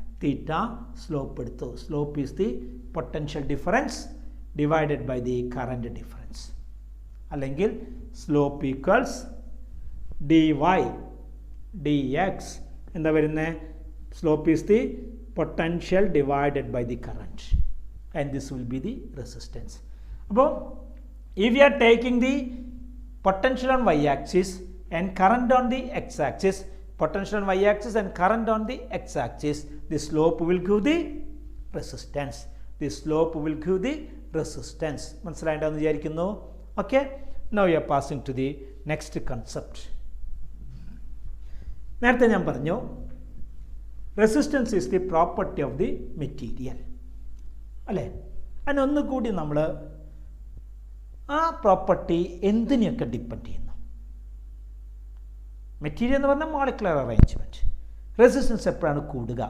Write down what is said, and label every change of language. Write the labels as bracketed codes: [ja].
[ml] തീറ്റ slope എടുത്തു. [en] Slope is the potential difference divided by the current difference. [ml] അല്ലെങ്കിൽ [en] Slope equals dy dx. [ml] എന്താ വരുന്നത്? [en] Slope is the potential divided by the current and this will be the resistance. അപ്പോൾ if you are taking the potential on y axis and current on the x axis, potential on y axis and current on the x axis, the slope will give the resistance. The slope will give the resistance. [ml] മനസ്സിലായിട്ടുണ്ടെന്ന് വിചാരിക്കുന്നു. [en] Okay, now we are passing to the next concept. [ml] നേരത്തെ ഞാൻ പറഞ്ഞു [en] resistance is the property of the material [ml] അല്ലേ. അതിനൊന്നുകൂടി നമ്മൾ ആ property എന്തിനെയൊക്കെ depend ചെയ്യുന്നു? Material എന്ന് പറഞ്ഞാൽ മോളിക്കുലർ അറേഞ്ച്മെൻറ്റ്. റെസിസ്റ്റൻസ് എപ്പോഴാണ് കൂടുക?